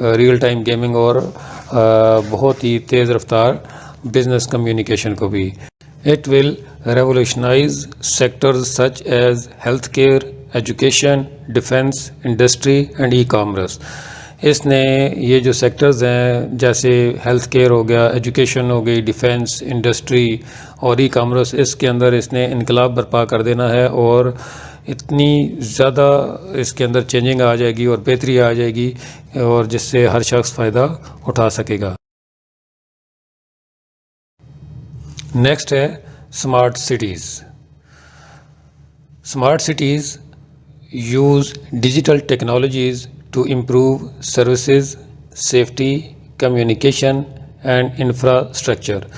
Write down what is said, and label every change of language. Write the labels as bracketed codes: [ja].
[ur] Real time gaming اور بہت ہی تیز رفتار بزنس کمیونیکیشن کو بھی. [en] It will revolutionize sectors such as healthcare, education, defense, industry and e-commerce. [ur] اس نے یہ جو سیکٹرز ہیں جیسے ہیلتھ کیئر ہو گیا، ایجوکیشن ہو گئی، ڈیفینس، انڈسٹری اور ای کامرس، اس کے اندر اس نے انقلاب برپا کر دینا ہے اور اتنی زیادہ اس کے اندر چینجنگ آ جائے گی اور بہتری آ جائے گی اور جس سے ہر شخص فائدہ اٹھا سکے گا۔ نیکسٹ ہے [en] Smart cities. Smart cities use digital technologies to improve services, safety, communication and infrastructure.